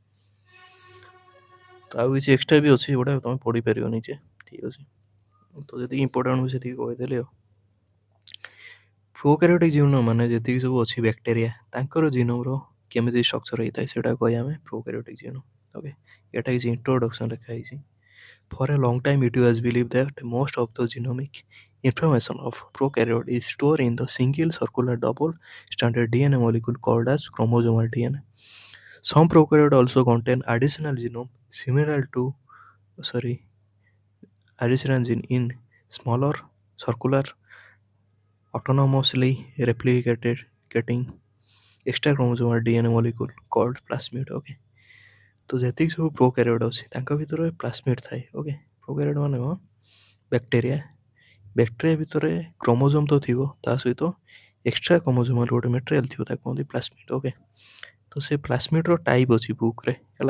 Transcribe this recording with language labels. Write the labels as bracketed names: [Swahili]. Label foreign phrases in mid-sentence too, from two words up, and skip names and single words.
[Odia] ତ ଆଉ କିଛି ଏକ୍ସଟ୍ରା ବି ଅଛି ଯେଉଁଟା ତୁମେ ପଢ଼ିପାରିବ ନିଜେ। ଠିକ୍ ଅଛି, ତ ଯେତିକି ଇମ୍ପୋର୍ଟାଣ୍ଟ ମୁଁ ସେତିକି କହିଦେଲି ଆଉ। [English] prokaryotic genome [Odia] ମାନେ ଯେତିକି ସବୁ ଅଛି ବ୍ୟାକ୍ଟେରିଆ, ତାଙ୍କର ଜିନୋମ୍ର କେମିତି ଷ୍ଟ୍ରକ୍ଚର ହେଇଥାଏ ସେଇଟା କହିବା ଆମେ [English] prokaryotic genome. [Odia] ଓକେ, ଏଇଟା କିଛି ଇଣ୍ଟ୍ରୋଡକ୍ସନ୍ ଲେଖା ହେଇଛି। [English] For a long time, it was believed that most of the genomic information of prokaryote is stored in the single circular double-stranded DNA molecule called as chromosomal DNA. Some prokaryotes also contain additional gene in smaller circular autonomously replicating extra chromosomal DNA molecule called plasmid. [Odia] Okay, तो ଯେତିକି ସବୁ ପ୍ରୋକ୍ୟାରିଓଟ୍ ଅଛି ତାଙ୍କ ଭିତରେ ପ୍ଲାସ୍ମିଡ୍ ଥାଏ। ଓକେ, ପ୍ରୋକ୍ୟାରିଓଟ୍ ମାନେ କ'ଣ? ବ୍ୟାକ୍ଟେରିଆ ଭିତରେ କ୍ରୋମୋଜୋମ୍ ତ ଥିବ, ତା ସହିତ [English] extra chromosomal [Odia] ଗୋଟେ ମେଟେରିଆଲ୍ ଥିବ, ତାକୁ କୁହନ୍ତି ପ୍ଲାସ୍ମିଡ୍। ଓକେ, ତ ସେ ପ୍ଲାସ୍ମିଡ୍ର ଟାଇପ୍ ଅଛି ବୁକ୍ରେ ହେଲା।